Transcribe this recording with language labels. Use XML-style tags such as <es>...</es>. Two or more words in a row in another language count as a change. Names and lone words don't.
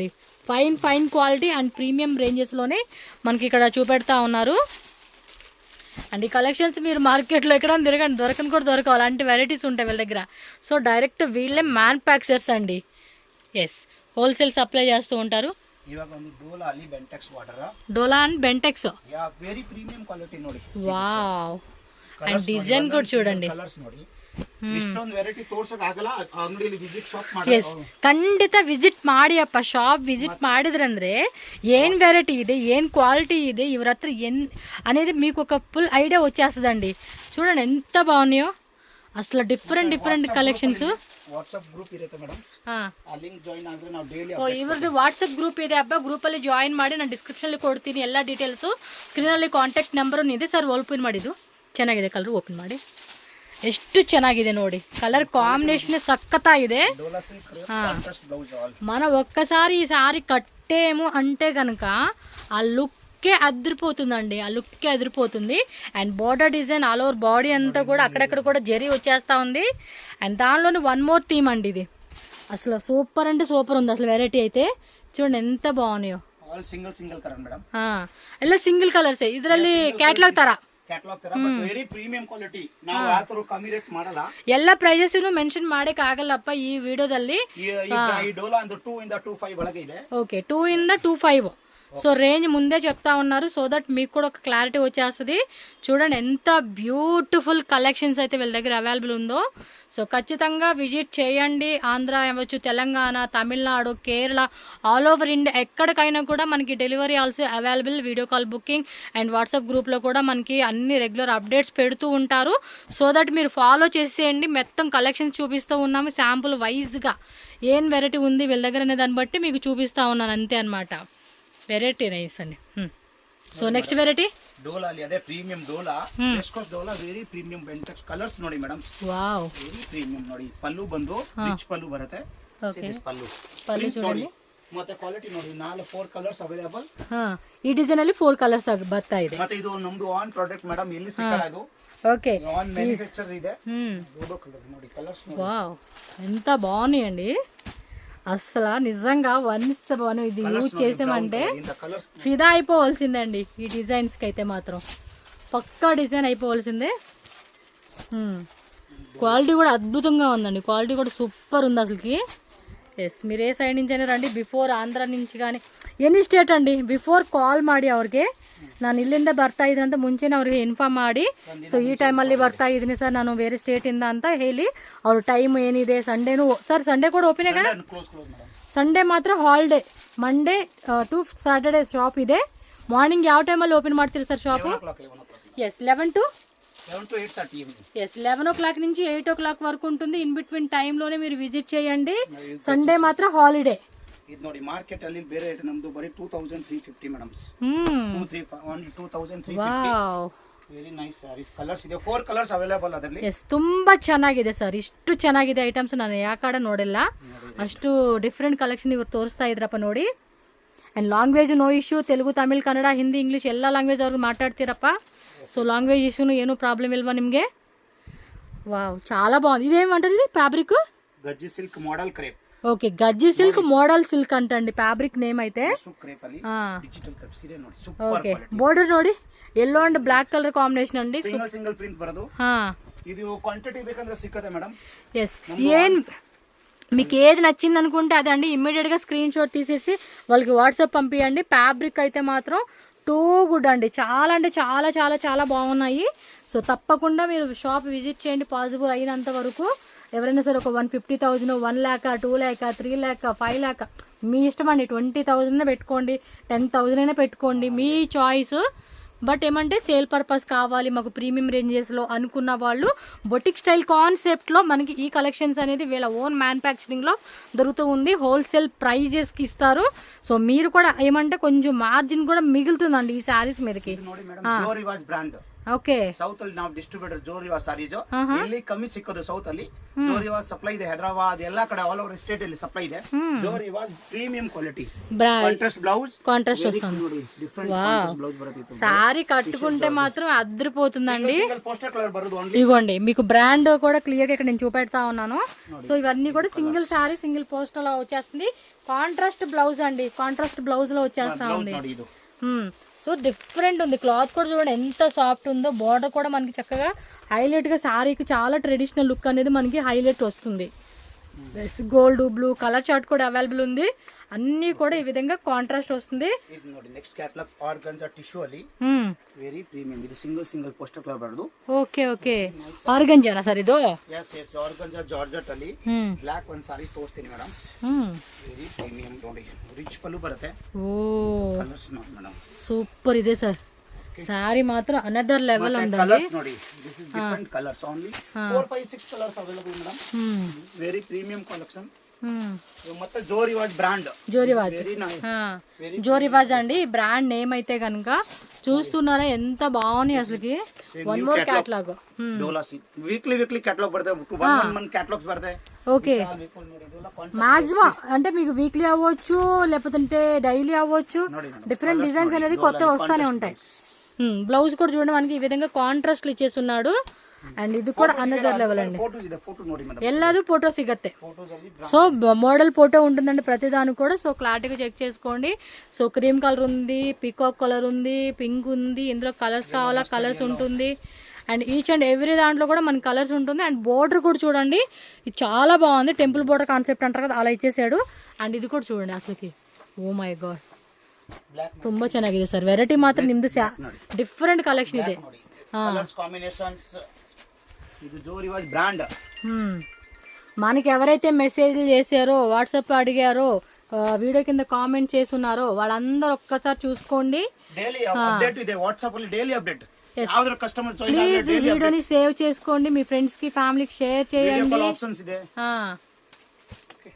<en>fine quality and premium</en> <te>రేంజెస్లోనే మనకి ఇక్కడ చూపెడతా ఉన్నారు. అండ్ ఈ కలెక్షన్స్ మీరు మార్కెట్లో ఎక్కడ తిరగండి, దొరకని కూడా దొరకవు, అలాంటి వెరైటీస్ ఉంటాయి వీళ్ళ దగ్గర.</te> <en>so direct</en> <te>వీళ్ళే మ్యానుఫ్యాక్చరర్స్ అండి. ఎస్,</te> <en>wholesale supply</en> <te>చేస్తూ ఉంటారు.</te> <kn>ಇವಾಗ ಒಂದು ಡೋಲಾ ಅಲ್ಲಿ ಬೆಂಟೆಕ್ಸ್ ವಾಟರ್,</kn> <te>డోలా అండ్ బెంటెక్స్.</te> <kn>ಯಾ</kn> <en>very premium quality</en> <kn>ನೋಡಿ.</kn> <te>వావ్, అండ్ డిజైన్ కూడా చూడండి.</te> <kn>ಕಲರ್ಸ್ ನೋಡಿ, ಇಷ್ಟೊಂದು ವೆರೈಟಿ ತೋರ್ಸಕ್ ಆಗಲ್ಲ. ಅಂಗಡಿಯಲ್ಲಿ</kn> <en>visit shop</en> <kn>ಮಾಡಿ. ಎಸ್, ಖಂಡಿತ ವಿಸಿಟ್ ಮಾಡಿ ಅಪ್ಪ. ಶಾಪ್ ವಿಸಿಟ್ ಮಾಡಿದ್ರಂದ್ರೆ</kn> <te>ఏం వెరైటీ ಇದೆ, ఏం క్వాలిటీ ಇದೆ, ఇవర హత్ర అనేది మీకు ఒక</te> <en>full idea</en> <te>వచ్చేస్తుందండి. చూడండి ఎంత బాగున్నాయో అసలు.</te> <en>different collections.</en> <kn>ವಾಟ್ಸ್ಆಪ್ ಗ್ರೂಪ್ ಇರುತ್ತೆ ಮೇಡಮ್, ಆ ಲಿಂಕ್ ಜಾಯಿನ್ ಆದ್ರೆ ನಾವು ಡೈಲಿ. ಓ, ಇವ್ರದ್ದು ವಾಟ್ಸಪ್ ಗ್ರೂಪ್ ಇದೆ ಅಪ್ಪ. ಗ್ರೂಪಲ್ಲಿ ಜಾಯಿನ್ ಮಾಡಿ ನಾನು ಡಿಸ್ಕ್ರಿಪ್ಷನಲ್ಲಿ ಕೊಡ್ತೀನಿ ಎಲ್ಲ ಡೀಟೇಲ್ಸು. ಸ್ಕ್ರೀನಲ್ಲಿ</kn> <en>contact number</en> <kn>ಇದೆ ಸರ್. ಓಪನ್ ಮಾಡಿದ್ದು ಚೆನ್ನಾಗಿದೆ, ಕಲರ್ ಓಪನ್ ಮಾಡಿ. ಎಷ್ಟು ಚೆನ್ನಾಗಿದೆ ನೋಡಿ,</kn> <en>colour combination</en> <kn>ಸಖತ್ತಾಗಿದೆ.</kn> <te>మన ఒక్కసారి ఈ సారీ కట్టేము అంటే కనుక ఆ లుక్కే అదిరిపోతుందండి, ఆ లుక్కే అదిరిపోతుంది. అండ్</te> <en>border design all over body</en> <te>అంతా కూడా అక్కడక్కడ కూడా జరీ వచ్చేస్తూ ఉంది. అండ్ దానిలోని</te> <en>one more theme</en> <te>అండి ఇది. అసలు సూపర్ అంటే సూపర్ ఉంది అసలు. వెరైటీ అయితే చూడండి ఎంత బాగున్నాయో.</te> <en>single colour</en> <kn>ಮೇಡಮ್, ಎಲ್ಲ</kn> <en>single colours.</en> <kn>ಇದರಲ್ಲಿ ಕ್ಯಾಟ್ಲಾಗ್ ತರ ಕ್ಯಾಟಲಾಗ್ ತರ,</kn> <en>but very premium quality.</en> <kn>ನಾವು ಯಾತರ ಕಮ್ಮಿ ರೇಟ್ ಮಾಡಲ್ಲ. ಎಲ್ಲ</kn> <en>prices mention</en> <kn>ಮಾಡಕ್ಕೆ ಆಗಲ್ಲಪ್ಪ ಈ ವಿಡಿಯೋದಲ್ಲಿ. ಈ ಡೋಲಾ ಒಂದು 2 ಇಂದ 25 ಒಳಗೆ ಇದೆ. ఓకే, 2 ಇಂದ 25.</kn> <te>సో రేంజ్ ముందే చెప్తా ఉన్నారు,</te> <en>so that</en> <te>మీకు కూడా ఒక క్లారిటీ వచ్చేస్తుంది. చూడండి ఎంత</te> <en>beautiful collections</en> <te>అయితే వీళ్ళ దగ్గర అవైలబుల్ ఉందో. సో ఖచ్చితంగా విజిట్ చేయండి. ఆంధ్ర అవ్వచ్చు, తెలంగాణ, తమిళనాడు, కేరళ,</te> <en>all over India</en> <te>ఎక్కడికైనా కూడా మనకి</te> <en>delivery also available. video call booking</en> <te>అండ్ వాట్సాప్ గ్రూప్లో కూడా మనకి అన్ని</te> <en>regular updates</en> <te>పెడుతూ ఉంటారు.</te> <en>so that</en> <te>మీరు ఫాలో చేసేయండి. మొత్తం కలెక్షన్స్ చూపిస్తూ ఉన్నాము శాంపుల్ వైజ్గా. ఏం వెరైటీ ఉంది వీళ్ళ దగ్గర అనే దాన్ని బట్టి మీకు చూపిస్తూ ఉన్నాను అంతే అనమాట.</te> <en>variety nice</en> <te>అండి.</te> <en>so next variety</en> <kn>ಡೋಲಾ ಅಲ್ಲಿ ಅದೇ ಪ್ರೀಮಿಯಂ ಡೋಲಾ ವೆಸ್ಕೋಸ್ ಡೋಲಾ</kn> <en>very premium Bentex colours</en> <kn>ನೋಡಿ ಮೇಡಮ್. ವಾವ್</kn> <en>very premium</en> <kn>ನೋಡಿ. ಪಲ್ಲು ಬಂದು ರಿಚ್ ಪಲ್ಲು ಬರುತ್ತೆ. ಓಕೆ ಪಲ್ಲು</kn> <te>ಪಲ್ಲು చూడండి.</te> <kn>ಮತ್ತೆ ಕ್ವಾಲಿಟಿ ನೋಡಿ 4</kn> <en>colours available.</en> <kn>ಈ ಡಿಸೈನ್ ಅಲ್ಲಿ 4 ಕಲರ್ಸ್ ಬರ್ತಾ ಇದೆ. ಮತ್ತೆ ಇದು ನಮ್ದು</kn> <en>own product</en> <kn>ಮೇಡಮ್, ಎಲ್ಲಿ ಸಿಕ್ಕಲ್ಲ ಇದು.</kn> <te>ఓకే</te> <en>own manufacture</en> <te>ಇದೆ. డోలో కలర్ ನೋಡಿ, కలర్స్ ನೋಡಿ. వావ్ ఎంత బాగున్నాయండి అసలు. నిజంగా వన్స్ మనం ఇది యూజ్ చేసామంటే ఫిదా అయిపోవాల్సిందే ఈ డిజైన్స్కి అయితే మాత్రం పక్కా డిజైన్ అయిపోవాల్సిందే. క్వాలిటీ కూడా అద్భుతంగా ఉందండి, క్వాలిటీ కూడా సూపర్ ఉంది అసలుకి. ಎಸ್ మీరు ఏ ಸೈಡ್ నుంచి అయినా రండి,</te> <kn>ಬಿಫೋರ್ ಆಂಧ್ರ నుంచి కానీ ಎನಿ ಸ್ಟೇಟ್ ಅಂడి, ಬಿಫೋರ್ ಕಾಲ್ ಮಾಡಿ ಅವ್ರಿಗೆ ನಾನು ಇಲ್ಲಿಂದ ಬರ್ತಾ ಇದ್ದೀನಿ ಅಂತ ಮುಂಚೆನೇ ಅವ್ರಿಗೆ ಇನ್ಫಾರ್ಮ್ ಮಾಡಿ, ಸೊ ಈ ಟೈಮಲ್ಲಿ ಬರ್ತಾ ಇದ್ದೀನಿ ಸರ್ ನಾನು ಬೇರೆ ಸ್ಟೇಟಿಂದ ಅಂತ ಹೇಳಿ ಅವ್ರ ಟೈಮ್ ಏನಿದೆ. ಸಂಡೇನು ಸರ್, ಸಂಡೇ ಕೂಡ ಓಪನ್ ಇದೆ. ಸಂಡೇ ಮಾತ್ರ ಹಾಲಿಡೇ,</kn> <en>Monday to Saturday</en> <kn>ಶಾಪ್ ಇದೆ. మార్నింగ్ ಯಾವ ಟೈಮಲ್ಲಿ ಓಪನ್ ಮಾಡ್ತೀರಿ ಸರ್ షాపు?</kn> <te>ఎస్ 11 to 8:30. ఎస్ 11 o'clock నుంచి 8 o'clock వరకు ఉంటుంది.</te> <en>in between</en> <te>టైంలోనే మీరు విజిట్ చేయండి. సండే మాత్రం హాలిడే.</te> <kn>ಇದು ನೋಡಿ ಮಾರ್ಕೆಟ್ ಅಲ್ಲಿ ಬೇರೆ ರೇಟ್ ನಮ್ದು ಬರೀ 2350 ಮೇಡಮ್ಸ್. 2350. ವಾವ್</kn> <en>very nice sarees.</en> <kn>ಕಲರ್ಸ್ ಇದೆ, 4</kn> <en>colours available</en> <kn>ಅದರಲ್ಲಿ. ಎಸ್ ತುಂಬಾ ಚೆನ್ನಾಗಿದೆ ಸರ್, ಇಷ್ಟು ಚೆನ್ನಾಗಿದೆ ಐಟಮ್ಸ್ ನಾನು ಯಾಕಡೆ ನೋಡಿಲ್ಲ. ಅಷ್ಟು</kn> <en>different collection</en> <kn>ಇವರು ತೋರಿಸ್ತಾ ಇದ್ರಪ್ಪ ನೋಡಿ.</kn> <en>and language no issue,</en> <kn>ತೆಲುಗು ತಮಿಳ್ ಕನ್ನಡ ಹಿಂದಿ ಇಂಗ್ಲೀಷ್ ಎಲ್ಲ ಲ್ಯಾಂಗ್ವೇಜ್ ಅವ್ರು ಮಾತಾಡ್ತೀರಪ್ಪ.</kn> <en>so language</en> <kn>ಇಶ್ಯೂನು ಏನೂ ಪ್ರಾಬ್ಲಂ ಇಲ್ವಾ ನಿಮಗೆ?</kn> <te>వావ్ చాలా బాగుంది. ఇదేమంటారు ఇది? ఫ్యాబ్రిక్ గజ్జి సిల్క్ మోడల్ క్రేప్. ఓకే గజ్జి సిల్క్ మోడల్ సిల్క్ అంటండి</te> <en>fabric name</en> <te>అయితే.</te> <kn>ఓకే బోర్డర్ ನೋಡಿ</kn> <en>yellow and black colour combination</en> <kn>ಅಂడి. సింగిల్ ప్రింట్ ಬರೋದು. ఇది క్వాంటిటీ ಬೇಕಂದ್ರೆ ಸಿಕ್ಕದೆ ಮೇಡಮ್.</kn> <te>ఎస్ ఏం మీకు ఏది నచ్చింది అనుకుంటే అదే అండి, ఇమ్మీడియట్గా</te> <en>screen shot</en> <te>తీసేసి వాళ్ళకి వాట్సాప్ పంపించండి. ఫ్యాబ్రిక్ అయితే మాత్రం</te> <en>too good</en> <te>అండి, చాలా అంటే చాలా చాలా చాలా బాగున్నాయి. సో తప్పకుండా మీరు షాప్ విజిట్ చేయండి పాసిబుల్ అయినంత వరకు. ఎవరైనా సరే ఒక 150,000, 1 lakh, 2 lakh, 3 lakh, 5 lakh మీ ఇష్టం అండి. 20,000 పెట్టుకోండి, 10,000 అయినా పెట్టుకోండి, మీ చాయిస్. బట్ ఏమంటే</te> <en>sale purpose</en> <te>కావాలి మాకు ప్రీమియం రేంజెస్లో అనుకున్న వాళ్ళు</te> <en>boutique style</en> <te>కాన్సెప్ట్లో మనకి ఈ కలెక్షన్స్ అనేది వీళ్ళ ఓన్ మ్యానుఫ్యాక్చరింగ్లో దొరుకుతూ ఉంది.</te> <en>wholesale prices</en> <te>ఇస్తారు. సో మీరు కూడా ఏమంటే కొంచెం మార్జిన్ కూడా మిగులుతుందండి ఈ శారీస్ మీదకి.</te> <kn>ಓಕೆ ಸೌತ್ ಅಲ್ಲಿ ನಾವು ಡಿಸ್ಟ್ರಿಬ್ಯೂಟರ್ ಜೋರಿವಾಸ್ ಸಾರೀಸ್ ಇಲ್ಲಿ ಕಮ್ಮಿ ಸಿಕ್ಕೋದು. ಸೌತ್ ಅಲ್ಲಿ ಜೋರಿವಾಸ್ ಸಪ್ಲೈ ಇದೆ, ಹೈದರಾಬಾದ್ ಎಲ್ಲಾ ಕಡೆ</kn> <en>all over state</en> <kn>ಅಲ್ಲಿ ಸಪ್ಲೈ ಇದೆ. ಜೋರಿವಾಸ್</kn> <en>premium quality contrast blouse.</en> <te>కాంట్రాస్ట్ వస్తుంది. సారీ కట్టుకుంటే మాత్రం అద్దరిపోతుందండి. పోస్టర్ కలర్ బరుదు. ఇగోండి మీకు బ్రాండ్ కూడా క్లియర్ గా ఇక్కడ నేను చూపెడతా ఉన్నాను. సో ఇవన్నీ కూడా</te> <en>single saree single poster</en> <te>లో వచ్చేస్తుంది.</te> <en>contrast blouse</en> <te>అండి,</te> <en>contrast blouse</en> <te>లో వచ్చేస్తా ఉంది. సో డిఫరెంట్ ఉంది. క్లాత్ కూడా చూడండి ఎంత సాఫ్ట్ ఉందో. బార్డర్ కూడా మనకి చక్కగా హైలైట్ గా సారీకి చాలా</te> <en>traditional look</en> <te>అనేది మనకి హైలైట్ వస్తుంది.</te> <en>gold blue colour chart</en> <te>కూడా అవైలబుల్ ఉంది. అన్ని కూడా ఈ విధంగా కాంట్రాస్ట్ వస్తుంది.</te> <en>next catalogue organza tissue</en> <kn>ಅಲ್ಲಿ</kn> <en>very premium.</en> <kn>ಇದು</kn> <en>single poster colour</en> <kn>ಬರೋದು. ಓಕೆ ಓಕೆ ಆರ್ಗಂಜಾನಾ ಸರ್ ಇದು? ಎಸ್ ಎಸ್ ಆರ್ಗಂಜಾ ಜಾರ್ಜೆಟ್ ಅಲ್ಲಿ ಬ್ಲಾಕ್ ಒಂದು ಸಾರಿ ತೋರಿಸ್ತೀನಿ ಮೇಡಮ್.</kn> <en>very premium</en> <kn>ನೋಡಿ, ರಿಚ್ ಪಲ್ಲು ಬರುತ್ತೆ. ಓ ಕಲರ್ಸ್ ನೋಡಿ ಮೇಡಮ್, ಸೂಪರ್ ಇದೆ ಸರ್.</kn> <te>సారీ మాత్రం</te> <en>another level</en> <te>ఉందండి.</te> <en>కలర్స్ ನೋಡಿ, this is different colours only 4, 5, 6 colours available madam. very premium collection. ಮತ್ತೆ జోరివాజ్ బ్రాండ్.</en> <te>జోరివాజ్ జోరివాజ్ అండి బ్రాండ్ నేమ్ అయితే కనుక చూస్తున్నారా ఎంత బాగున్నాయి అసలుకి.</te> <en>one more catalogue</en> <te>వీక్లీ క్యాటలాగ్ పడతాయి, 1 month క్యాటలాగ్స్ పడతాయి. ఓకే మాక్సిమం అంటే మీకు వీక్లీ అవ్వచ్చు లేకపోతే డైలీ అవ్వచ్చు,</te> <en>different designs</en> <te>అనేది కొత్త వస్తానే ఉంటాయి. బ్లౌజ్ కూడా చూడండి మనకి ఈ విధంగా కాంట్రాస్ట్ ఇచ్చేస్తున్నాడు. అండ్ ఇది కూడా</te> <en>another level</en> <te>అండి.</te> <kn>ಎಲ್ಲದು ಫೋಟೋ ಸಿಗತ್ತೆ.</kn> <te>సో</te> <en>model photo</en> <te>ఉంటుందండి ప్రతి దానికి కూడా. సో క్లారిటీగా చెక్ చేసుకోండి. సో</te> <en>cream colour</en> <te>ఉంది,</te> <en>peacock colour</en> <te>ఉంది, పింక్ ఉంది. ఇందులో కలర్స్ కావాలా కలర్స్ ఉంటుంది.</te> <en>and each and every</en> <te>దాంట్లో కూడా మనకి కలర్స్ ఉంటుంది. అండ్ బోర్డర్ కూడా చూడండి, ఇది చాలా బాగుంది.</te> <en>temple border concept</en> <te>అంటారు కదా అలా ఇచ్చేసాడు. అండ్ ఇది కూడా చూడండి అసలుకి</te> <en>oh my god</en> <kn>ತುಂಬಾ ಚೆನ್ನಾಗಿದೆ ಸರ್. ವೆರೈಟಿ ಮಾತ್ರ ನಿಮ್ದು</kn> <en>different collection</en> <kn>ಇದೆ.</kn> <te>మనకి ఎవరైతే మెసేజ్లు చేశారో వాట్సాప్ అడిగారో వీడియో కింద కామెంట్ చేస్తున్నారో వాళ్ళందరూ ఒక్కసారి చూసుకోండి. ప్లీజ్ వీడియోని సేవ్ చేసుకోండి, మీ ఫ్రెండ్స్ కి ఫ్యామిలీకి షేర్ చేయండి.</te>